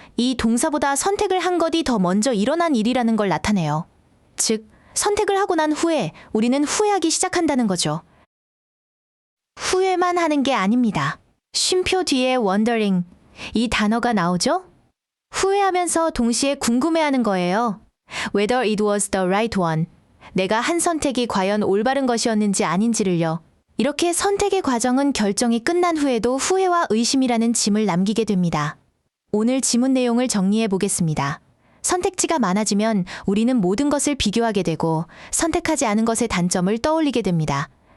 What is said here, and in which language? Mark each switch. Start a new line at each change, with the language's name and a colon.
Korean: 이 동사보다 선택을 한 것이 더 먼저 일어난 일이라는 걸 나타내요. 즉, 선택을 하고 난 후에 우리는 후회하기 시작한다는 거죠. 후회만 하는 게 아닙니다. 쉼표 뒤에 wondering. 이 단어가 나오죠? 후회하면서 동시에 궁금해하는 거예요.
English: Whether it was the right one.
Korean: 내가 한 선택이 과연 올바른 것이었는지 아닌지를요. 이렇게 선택의 과정은 결정이 끝난 후에도 후회와 의심이라는 짐을 남기게 됩니다. 오늘 지문 내용을 정리해 보겠습니다. 선택지가 많아지면 우리는 모든 것을 비교하게 되고 선택하지 않은 것의 단점을 떠올리게 됩니다.